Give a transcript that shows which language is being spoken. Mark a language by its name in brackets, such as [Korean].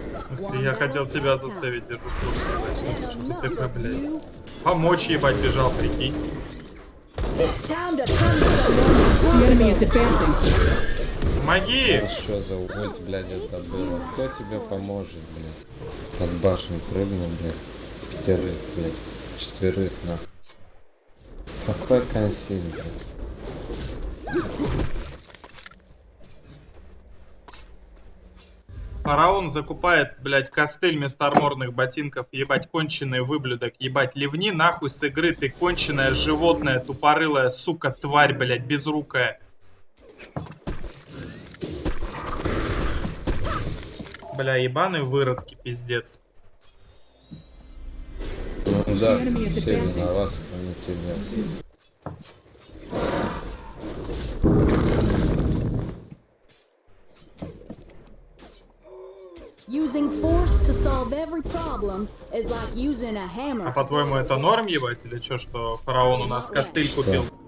[Russian] В смысле, я хотел тебя засейвить, держу в курсе, блядь. В смысле, что за ТП, блядь? Помочь ебать бежал, прикинь. [English] It's time to punish someone. The enemy is advancing. [Russian] Помоги! Что за ульт, блядь, это было? Кто тебе поможет, блядь? Под башню прыгну, блядь. Пятерых, блядь. Четверых, нахуй. Какой консиль, блядь? Фараон закупает, блядь, костыль вместо арморных ботинков. Ебать, конченый выблюдок. Ебать, ливни нахуй с игры, ты конченое животное, тупорылая, сука, тварь, блядь, безрукая. Бля, ебаные выродки, пиздец. Ну да, все виноваты, кроме тебя. [English] Using force to solve every problem is like using a hammer. [Russian] А по-твоему это норм ебать или чё, что фараон у нас костыль купил?